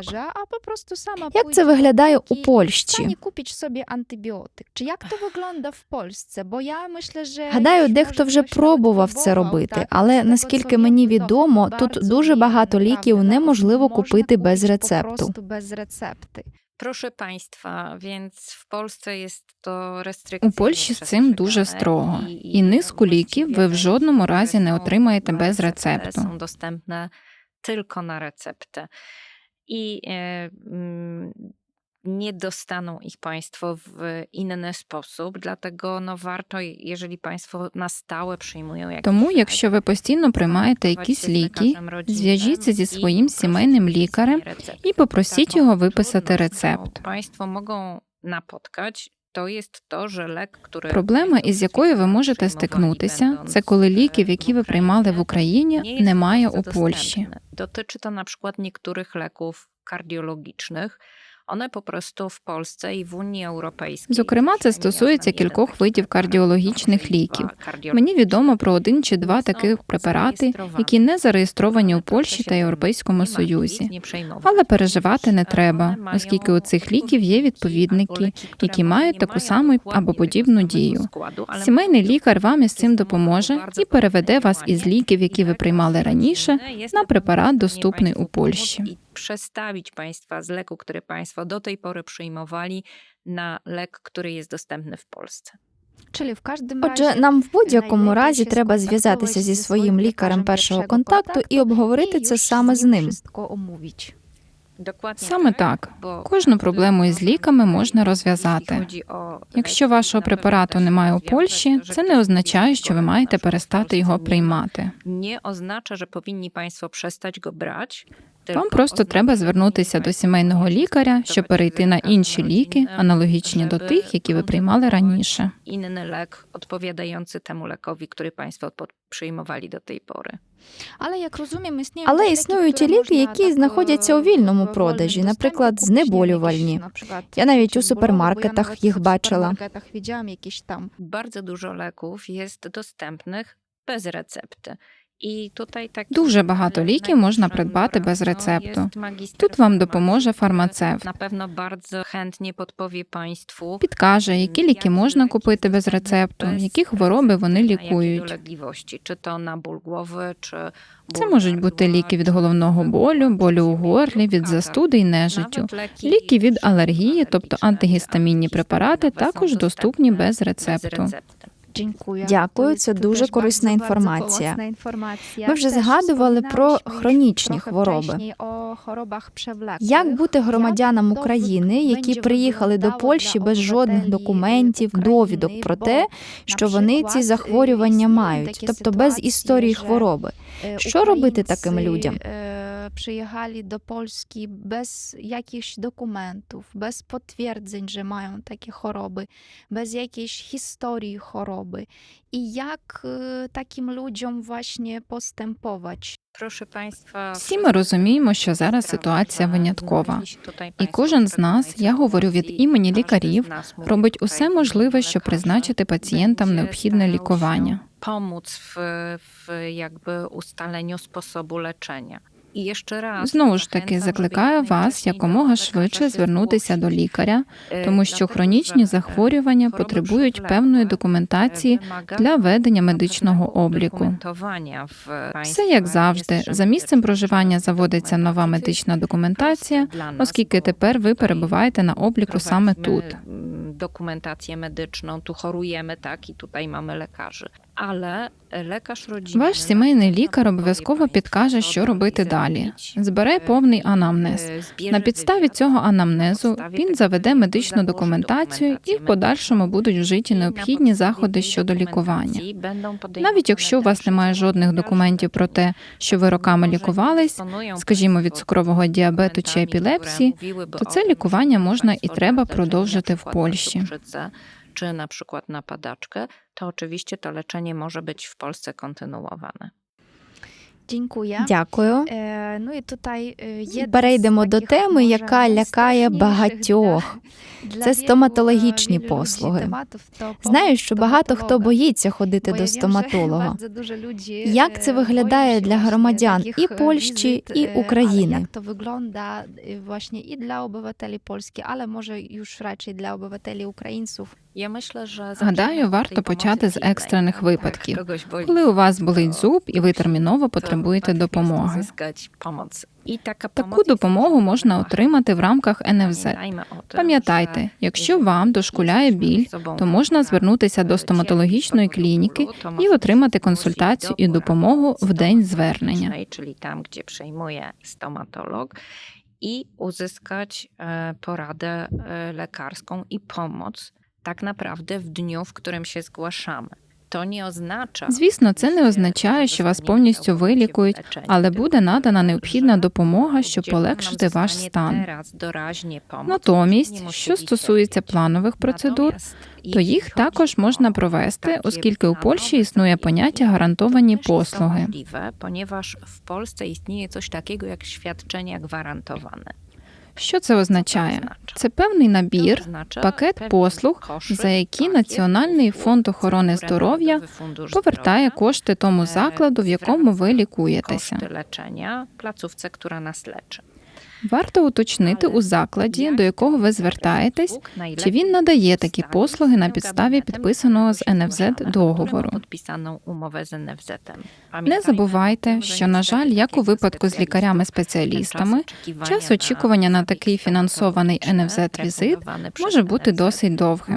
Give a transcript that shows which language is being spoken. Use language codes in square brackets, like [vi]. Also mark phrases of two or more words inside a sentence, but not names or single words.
[uk] Як це виглядає у Польщі? Купіть собі антибіотик. Чи як то виглядає в Польщі? Бо Гадаю, дехто вже пробував це робити, але, наскільки мені відомо, тут дуже багато ліків неможливо купити без рецепту. [pl] Proszę Państwa, więc w Polsce jest to restrykcyjnie. [uk] У Польщі з цим дуже строго. І низку ліків ви в жодному разі не отримаєте без рецепту. [pl] Są dostępne tylko na receptę. I nie dostaną ich Państwo w inny sposób, dlatego warto, jeżeli Państwo na stałe przyjmują jakieś... [uk] Тому, якщо ви постійно приймаєте якісь ліки, зв'яжіться зі своїм сімейним лікарем і попросіть його виписати рецепт. [pl] Państwo mogą napotkać, to jest to, że lek, który... [uk] Проблема, із якою ви можете стикнутися, це коли ліків, які ви приймали в Україні, немає у Польщі. [pl] Dotyczy to na przykład niektórych leków kardiologicznych. One po prostu w Polsce i w Unii Europejskiej. [uk] Зокрема, це стосується кількох видів кардіологічних ліків. Мені відомо про 1 чи 2 таких препарати, які не зареєстровані у Польщі та Європейському Союзі. Але переживати не треба, оскільки у цих ліків є відповідники, які мають таку саму або подібну дію. Сімейний лікар вам із цим допоможе і переведе вас із ліків, які ви приймали раніше, на препарат, доступний у Польщі. [pl] przestawić Państwa z leku, który Państwo do tej pory przyjmowali, na lek, który jest dostępny w Polsce. [uk] Czyli в кожному Отже, разі нам в будь-якому найбільше разі треба зв'язатися зі своїм лікарем першого контакту і обговорити це саме з ним. [pl] wszystko omówić. Dokładnie [uk] Саме [pl] tak, [uk] так. [pl] bo [uk] Кожну проблему із ліками можна [pl] jeśli [uk] розв'язати. [pl] chodzi o [uk] Якщо [pl] leki, [uk] вашого [pl] na pewno [uk] препарату [pl] też [uk] немає у [pl] wiem, [uk] Польщі, [pl] że [uk] це [pl] ktoś [uk] не означає, [pl] jest [uk] що ви маєте [pl] chory, [uk] перестати [pl] w [uk] його [pl] Polsce [uk] приймати. [pl] nie oznacza, że powinni Państwo przestać go brać. [uk] Вам [pl] tylko [uk] просто [pl] oznacza, [uk] треба [pl] że [uk] звернутися [pl] powinni [uk] до [pl] Państwo [uk] сімейного лікаря, [pl] stosować [uk] щоб перейти на [pl] wykaz [uk] інші ліки, [pl] rodzinny, [uk] аналогічні до [pl] żeby [uk] тих, які ви приймали раніше. [pl] inny lek odpowiadający temu lekowi, który Państwo przyjmowali do tej pory. [uk] Але, як розуміємо, Але існують і ліки, які знаходяться у вільному продажі, наприклад, знеболювальні. Я навіть у супермаркетах їх бачила. [pl] Widziałam jakieś tam. Bardzo dużo leków jest dostępnych bez recepty. I tutaj taki [uk] Дуже багато ліків можна придбати без рецепту. Тут вам допоможе фармацевт. [pl] Na pewno bardzo chętnie podpowie Państwu, [uk] Підкаже, які ліки можна купити без рецепту, які хвороби вони [pl] na jakie [uk] лікують. [pl] dolegliwości, czy to na ból głowy, czy [uk] Це [pl] ból [uk] можуть бути [pl] gardła, [uk] ліки від [pl] czy [uk] головного болю, болю у горлі, від [pl] katar. [uk] застуди і нежиттю. [pl] Nawet leki [uk] Ліки від алергії, тобто [pl] alergiczne, [uk] антигістамінні препарати, [pl] są [uk] також [pl] dostępne [uk] доступні без [pl] bez [uk] рецепту. [pl] recepty. [uk] Дякую, це дуже корисна інформація. Ми вже згадували про хронічні хвороби. Як бути громадянам України, які приїхали до Польщі без жодних документів, довідок про те, що вони ці захворювання мають, тобто без історії хвороби? Що робити таким людям? [pl] Przyjechali do Polski bez jakichś dokumentów, bez potwierdzeń, że mają takie choroby, bez jakiejś historii choroby. I jak takim ludziom właśnie postępować? Proszę Państwa, [uk] Всі ми розуміємо, що зараз ситуація виняткова. І кожен з нас, я говорю від імені лікарів, робить усе можливе, щоб призначити пацієнтам необхідне лікування. [pl] Pomóc w jakby ustaleniu sposobu leczenia. [uk] І jeszcze раз Знову ж таки, закликаю вас якомога швидше звернутися до лікаря, тому що хронічні захворювання потребують певної документації для ведення медичного обліку. Все як завжди. За місцем проживання заводиться нова медична документація, оскільки тепер ви перебуваєте на обліку саме тут. [pl] Dokumentację medyczną, tu chorujemy, tak, i tutaj mamy lekarzy. Ale lekarz rodzinny... [uk] Ваш сімейний лікар обов'язково підкаже, що робити далі. Збере повний анамнез. На підставі цього анамнезу він заведе медичну документацію і в подальшому будуть вжиті необхідні заходи щодо лікування. Навіть якщо у вас немає жодних документів про те, що ви роками лікувались, скажімо, від цукрового діабету чи епілепсії, то це лікування можна і треба продовжити в Польщі. [pl] Czy na przykład na padaczkę, to oczywiście to leczenie może być w Polsce kontynuowane. Dziękuję. [uk] Дякую. Ну і тут є Перейдемо до теми, яка лякає багатьох. Це стоматологічні послуги. Знаю, що багато хто боїться ходити до стоматолога. Як це виглядає для громадян і Польщі, і України? [pl] Як to wygląda właśnie i dla obywateli Polski, ale może już raczej dla obywateli Українців. [uk] Гадаю, варто почати з екстрених випадків, коли у вас болить зуб і ви терміново потребуєте допомоги. Таку допомогу можна отримати в рамках НФЗ. Пам'ятайте, якщо вам дошкуляє біль, то можна звернутися до стоматологічної клініки і отримати консультацію і допомогу в день звернення. [pl] Czyli tam, gdzie przejmuje stomatolog, i uzyskać poradę lekarską i pomoc tak naprawdę w dniu, w którym się zgłaszamy. To nie oznacza... [uk] Звісно, це не означає, що вас повністю вилікують, але буде надана необхідна допомога, щоб полегшити ваш стан. Натомість, що стосується планових процедур, то їх також можна провести, оскільки у Польщі існує поняття гарантовані послуги. [pl] Ponieważ w Polsce istnieje coś takiego jak świadczenia gwarantowane. [uk] Що це означає? Це певний набір, пакет послуг, за які Національний фонд охорони здоров'я повертає кошти тому закладу, в якому ви лікуєтеся. [pl] Koszty leczenia placówce, która nas leczy. [uk] Варто уточнити у закладі, до якого ви звертаєтесь, чи він надає такі послуги на підставі підписаного з НФЗ договору. Не забувайте, що, на жаль, як у випадку з лікарями-спеціалістами, час очікування на такий фінансований НФЗ-візит може бути досить довгим.